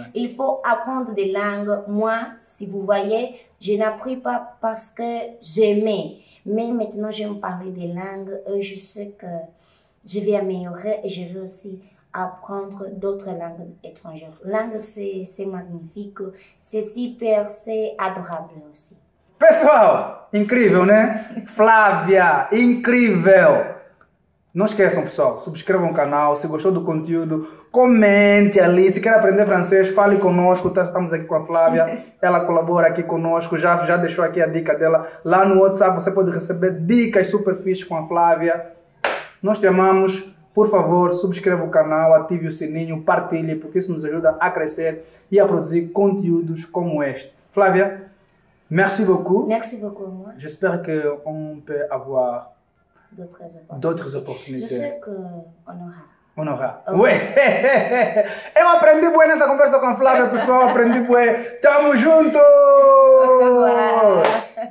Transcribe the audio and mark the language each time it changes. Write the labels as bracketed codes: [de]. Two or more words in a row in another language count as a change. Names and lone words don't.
[fr] Il faut apprendre des langues. Moi, si vous voyez, je n'apprends pas parce que j'aimais. Mais maintenant, j'aime parler des langues. Je sais que je vais améliorer et je veux aussi apprendre d'autres langues étrangères. Langue, c'est magnifique. C'est super, c'est adorable aussi. [pt] Pessoal, incrível, né? Flávia, incrível! Não esqueçam, pessoal, subscrevam o canal. Se gostou do conteúdo, comente ali. Se quer aprender francês, fale conosco. Estamos aqui com a Flávia. Ela colabora aqui conosco. Já deixou aqui a dica dela. Lá no WhatsApp você pode receber dicas super fixes com a Flávia. Nós te amamos. Por favor, subscreva o canal, ative o sininho, partilhe, porque isso nos ajuda a crescer e a produzir conteúdos como este. Flávia, [fr] merci beaucoup. Merci beaucoup, moi. J'espère qu'on peut avoir D'autres opportunités. Je sais qu'on aura. On aura. Okay. [pt] Ué! Eu aprendi bué nessa conversa com a Flávia, pessoal. Aprendi bué. Tamo junto!